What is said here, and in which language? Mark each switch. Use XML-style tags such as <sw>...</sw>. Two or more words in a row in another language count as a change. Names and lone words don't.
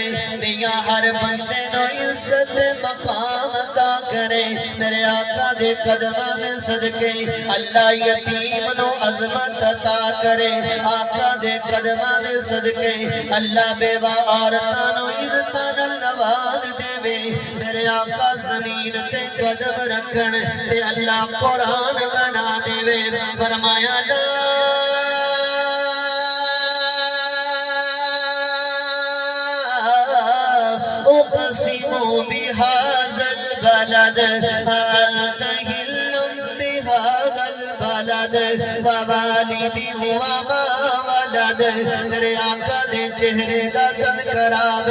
<pa>میاں ہر بندے نو عزت مقام عطا کرے میرے آقا دے قدمہ دے صدقے اللہ یتیم نو عظمت عطا کرے آقا دے قدمہ دے صدقے اللہ بیوہ عورتاں نو عزت نواز دے وے میرے آقا زمین تے قدم رکھن تے اللہ قرآن بنا دے وے فرمایا لا</pa> <ar>اقسم بهذا البلد أنت هل بهذا البلد ووالد وما ولد</ar> <pa>میرے آقا دے چہرے دا تذکرہ</pa>